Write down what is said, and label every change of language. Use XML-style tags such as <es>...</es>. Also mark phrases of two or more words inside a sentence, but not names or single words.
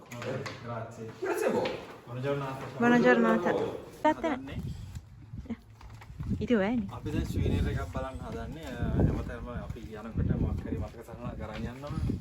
<it>Grazie. Grazie a voi. Buona giornata. Buona giornata.</it> <si>ඉතින් ඔයනේ. අපි දැන් ස්වීනර් එකක් බලන්න හදන්නේ. හැමතැනම අපි යනකොට මොකක් හරි මතක සටහනක් ගරන් යනවා.</si>